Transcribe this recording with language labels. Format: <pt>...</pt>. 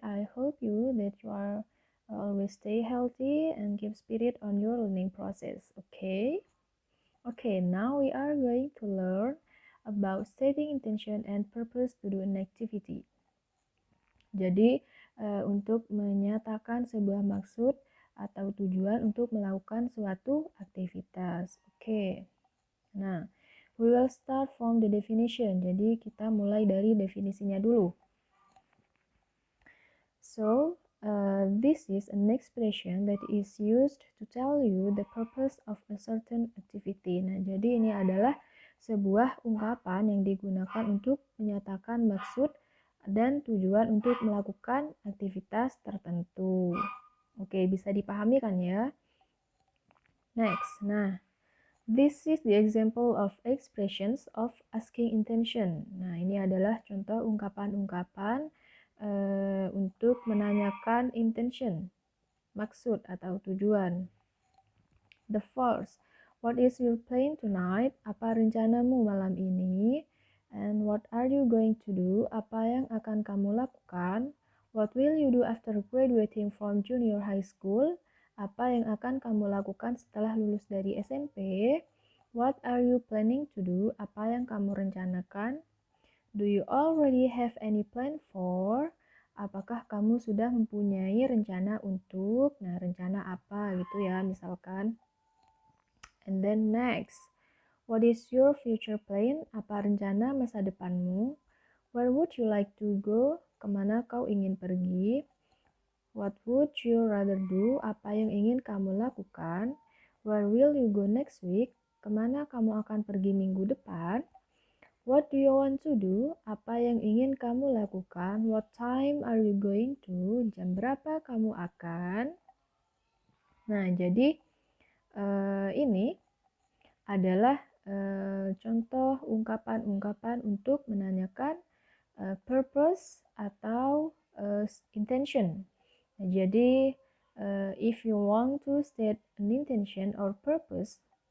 <en>I hope that you are always stay healthy and keep spirit on your learning process. Okay? Okay, now we are going to learn about setting intention and purpose to do an activity.</en> <id>Jadi, untuk menyatakan sebuah maksud atau tujuan untuk melakukan suatu aktivitas. Oke. Nah,</id> <en>we will start from the definition.</en> <id>Jadi kita mulai dari definisinya dulu.</id> <en>So, this is an expression that is used to tell you the purpose of a certain activity.</en> <id>Nah, jadi ini adalah sebuah ungkapan yang digunakan untuk menyatakan maksud dan tujuan untuk melakukan aktivitas tertentu. Oke, bisa dipahami kan ya? Next, nah,</id> <en>this is the example of expressions of asking intention.</en> <id>Nah, ini adalah contoh ungkapan-ungkapan untuk menanyakan intention, maksud atau tujuan.</id> <en>The first, what is your plan tonight?</en> <id>Apa rencanamu malam ini?</id> <en>And what are you going to do?</en> <id>Apa yang akan kamu lakukan?</id> <en>What will you do after graduating from junior high school?</en> <id>Apa yang akan kamu lakukan setelah lulus dari SMP?</id> <en>What are you planning to do?</en> <id>Apa yang kamu rencanakan?</id> <en>Do you already have any plan for?</en> <id>Apakah kamu sudah mempunyai rencana untuk? Nah, rencana apa gitu ya, misalkan.</id> <en>And then next, what is your future plan?</en> <id>Apa rencana masa depanmu?</id> <en>Where would you like to go?</en> <id>Kemana kau ingin pergi?</id> <en>What would you rather do?</en> <id>Apa yang ingin kamu lakukan?</id> <en>Where will you go next week?</en> <id>Kemana kamu akan pergi minggu depan?</id> <en>What do you want to do?</en> <id>Apa yang ingin kamu lakukan?</id> <en>What time are you going to?</en> <id>Jam berapa kamu akan? Nah, jadi ini adalah contoh ungkapan-ungkapan untuk menanyakan purpose atau intention. Nah, jadi</id> <en>if you want to state an intention or purpose,</en>